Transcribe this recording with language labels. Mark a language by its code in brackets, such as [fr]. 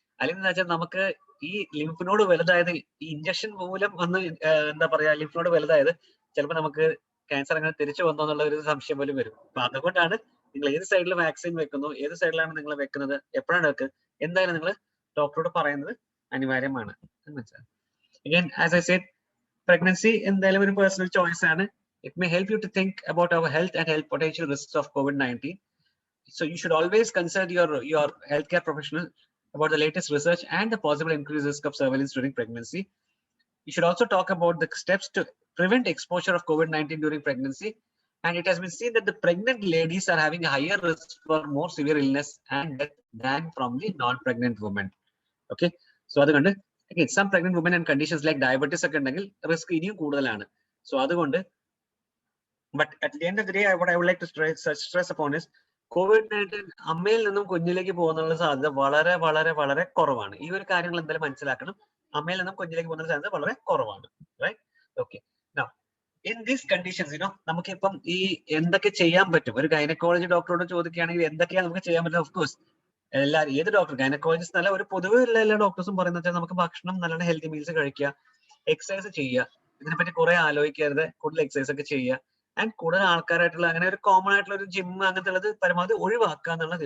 [ml] അല്ലെങ്കിൽ എന്താ വെച്ചാൽ നമുക്ക് ഈ ലിംഫ് നോഡ് വലുതായത് ഈ ഇഞ്ചക്ഷൻ മൂലം വന്ന് എന്താ പറയാ ലിംഫ് നോഡ് വലുതായത് ചിലപ്പോൾ നമുക്ക് ക്യാൻസർ അങ്ങനെ തിരിച്ചു വന്നോ എന്നുള്ള ഒരു സംശയം പോലും വരും. അപ്പൊ അതുകൊണ്ടാണ് നിങ്ങൾ ഏത് സൈഡിൽ വാക്സിൻ വെക്കുന്നു, ഏത് സൈഡിലാണ് നിങ്ങൾ വെക്കുന്നത്, എപ്പോഴാണ് വെക്കുക, എന്തായാലും നിങ്ങൾ ഡോക്ടറോട് പറയുന്നത് അനിവാര്യമാണ്. മനസ്സിലായി? [en] Again, as I said, [ml] pregnancy എന്തായാലും ഒരു പേഴ്സണൽ ചോയ്സ് ആണ്. [en] It may help you to think about our health and health potential risks of COVID-19. So you should always consult your healthcare professional about the latest research and the possible increased risk of surveillance during pregnancy. You should also talk about the steps to prevent exposure of COVID-19 during pregnancy. And it has been seen that the pregnant ladies are having a higher risk for more severe illness and death than from the non-pregnant women. Okay, so അതുകൊണ്ട് again, some pregnant women and conditions like diabetes [ml] ഒക്കെ ഉണ്ടെങ്കിൽ risk ഇനിയും കൂടുതലാണ്. [en] so അതുകൊണ്ട് but at the end of the day, what I would like to stress upon is COVID-19 [ml] അമ്മയിൽ നിന്നും കുഞ്ഞിലേക്ക് പോകുന്നുള്ള സാധ്യത വളരെ വളരെ വളരെ കുറവാണ്. ഈ ഒരു കാര്യങ്ങൾ എന്തായാലും മനസ്സിലാക്കണം. അമ്മയിൽ നിന്നും കുഞ്ഞിലേക്ക് പോകുന്ന സാധ്യത വളരെ കുറവാണ്. Right? Okay. Now in these conditions നമുക്കിപ്പം ഈ എന്തൊക്കെ ചെയ്യാൻ പറ്റും, ഒരു ഗൈനക്കോളജി ഡോക്ടറോട് ചോദിക്കുകയാണെങ്കിൽ എന്തൊക്കെയാണ് നമുക്ക് ചെയ്യാൻ പറ്റും? ഓഫ് കോഴ്സ് ഏത് ഡോക്ടർ, ഗൈനക്കോളജിസ്റ്റ് നല്ല ഒരു പൊതുവെ എല്ലാ ഡോക്ടേഴ്സും പറയുന്നത് വെച്ചാൽ നമുക്ക് ഭക്ഷണം നല്ലോണം ഹെൽത്തി മീൽസ് കഴിക്കുക, എക്സസൈസ് ചെയ്യുക, ഇതിനെപ്പറ്റി കുറെ ആലോചിക്കരുത്, കൂടുതൽ എക്സസൈസ് ഒക്കെ ചെയ്യുക, ആൻഡ് കൂടുതൽ ആൾക്കാരായിട്ടുള്ള അങ്ങനെ ഒരു കോമൺ ആയിട്ടുള്ള ഒരു ജിം അങ്ങനത്തെ ഉള്ളത് പരമാവധി ഒഴിവാക്കുക എന്നുള്ളത്.